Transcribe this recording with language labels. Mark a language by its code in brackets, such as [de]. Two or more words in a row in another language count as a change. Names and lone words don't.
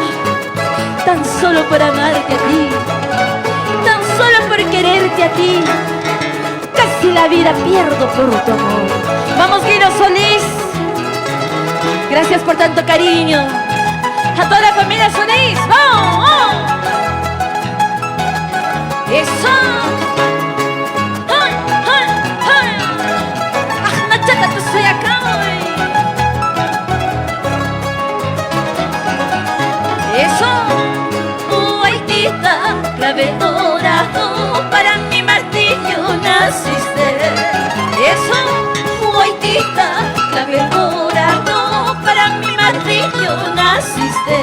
[es] Tan solo por amarte a ti, tan solo por quererte a ti, casi la vida pierdo por tu amor. Vamos, Guido Solís. Gracias por tanto cariño. A toda la familia Solís. ¡Vamos! ¡Eso! ¡Ay, ay, ay! ¡Ah, Nachata, tú soy acá, güey! ¡Eso! Guaitita, clave dorado, para mi martillo naciste. Eso, guaitita, clave dorado, para mi martillo naciste.